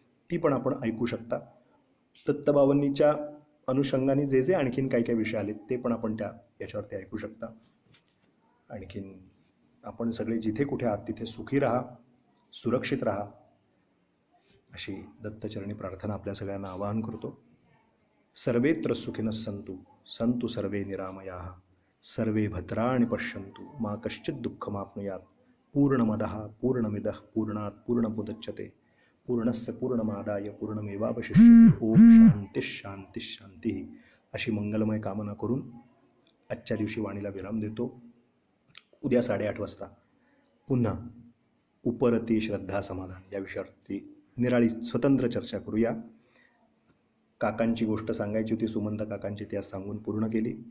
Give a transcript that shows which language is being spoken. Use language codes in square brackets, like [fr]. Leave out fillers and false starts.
[mr] ती पण आपण ऐकू शकता. दत्तबावन्नीच्या अनुषंगाने जे जे आणखीन काही काही विषय आले ते पण आपण याच्यावरती ऐकू शकता. आणखीन आपण सगळे जिथे कुठे आहात तिथे सुखी राहा, सुरक्षित राहा, अशी दत्तचरणी प्रार्थना आपल्या सगळ्यांना आवाहन करतो. [sa] सर्वेत्र सुखिनः सन्तु, सन्तु सर्वे निरामयाः, सर्वे भद्राणि पश्यन्तु, मा कश्चित् दुःखमाप्नुयात्. पूर्णमदः पूर्णमिदः पूर्णात् पूर्णमुदच्यते, पूर्णस्य पूर्णमादाय पूर्णमेवावशिष्यते. ओम शांती शांती शांती. [mr] अशी मंगलमय कामना करून आजच्या दिवशी वाणीला विराम देतो. उद्या 8:30 वाजता पुन्हा उपरती श्रद्धा समाधान या विषयावरती निराळी स्वतंत्र चर्चा करूया. काकांची गोष्ट सांगायची होती, सुमंत काकांची, ती आज सांगून पूर्ण केली.